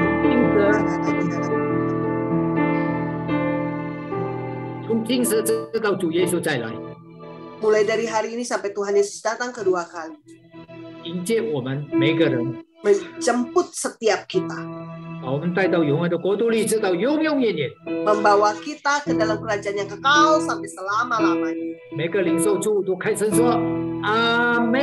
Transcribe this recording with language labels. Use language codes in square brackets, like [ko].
[zh] 精神，从今时直到主耶稣再来， [id] Mulai dari hari ini sampai Tuhan Yesus datang kedua kali, [zh] 迎接我们每个人， [id] menjemput setiap kita, [zh] 把我们带到永远的国度里，直到永永远远。 [id] membawa kita ke dalam kerajaan yang kekal sampai selama-lamanya. [zh] 每个领受主都开声说阿门。